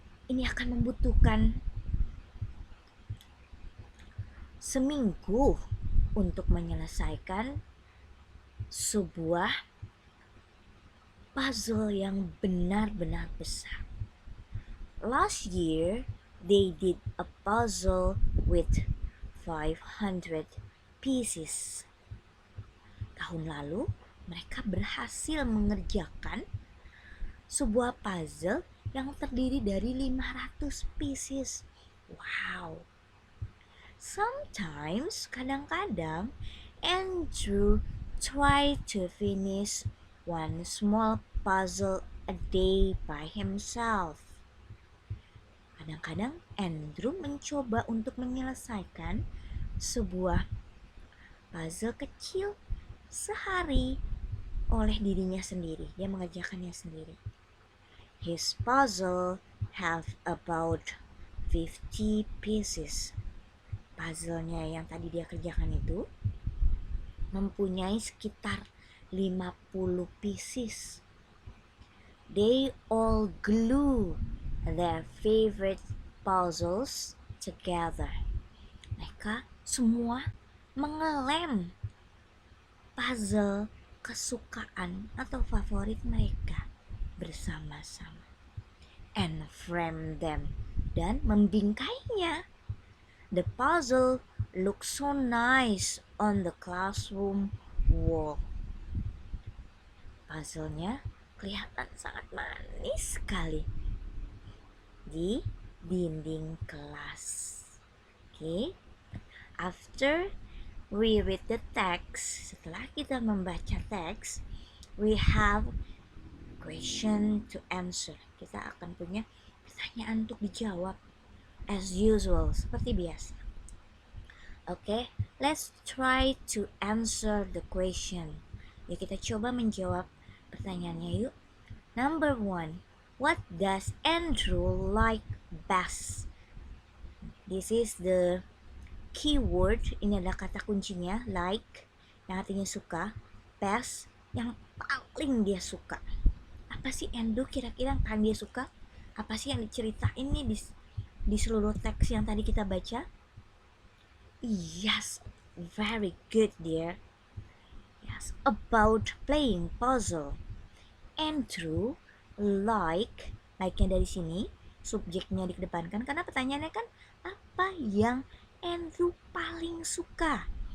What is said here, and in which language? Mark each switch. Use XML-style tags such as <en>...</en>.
<id>Ini akan membutuhkan seminggu untuk menyelesaikan sebuah puzzle yang benar-benar besar.</id> <en>Last year, they did a puzzle with 500 pieces.</en> <id>Tahun lalu, mereka berhasil mengerjakan sebuah puzzle yang terdiri dari 500 pieces. Wow.</id> <en>Sometimes,</en> <id>kadang-kadang,</id> <en>Andrew try to finish one small puzzle a day by himself.</en> <id>Kadang-kadang Andrew mencoba untuk menyelesaikan sebuah puzzle kecil sehari oleh dirinya sendiri. Dia mengerjakannya sendiri.</id> <en>His puzzle have about 50 pieces.</en> <id>Puzzle-nya yang tadi dia kerjakan itu mempunyai sekitar 50 pieces.</id> <en>They all glue their favorite puzzles together.</en> <id>Mereka semua mengelem puzzle kesukaan atau favorit mereka bersama-sama,</id> <en>and frame them,</en> <id>dan membingkainya.</id> <en>The puzzle looks so nice on the classroom wall.</en> <id>Puzzle-nya kelihatan sangat manis sekali di dinding kelas.</id> <en>Okay. After we read the text,</en> <id>setelah kita membaca teks,</id> <en>we have question to answer.</en> <id>Kita akan punya pertanyaan untuk dijawab</id> <en>as usual,</en> <id>seperti biasa.</id> <en>Okay, let's try to answer the question.</en> <id>Yuk kita coba menjawab pertanyaannya yuk.</id> <en>Number 1, what does Andrew like best? This is the keyword,</en> <id>ini adalah kata kuncinya, like yang artinya suka, best yang paling dia suka. Apa sih Andrew kira-kira yang paling dia suka? Apa sih yang diceritain nih di seluruh teks yang tadi kita baca?</id> <en>Yes, very good dear. Yes, about playing puzzle.</en> <id>Andrew like-nya dari sini, subjeknya dikedepankan karena pertanyaannya kan apa yang Andrew paling suka.</id>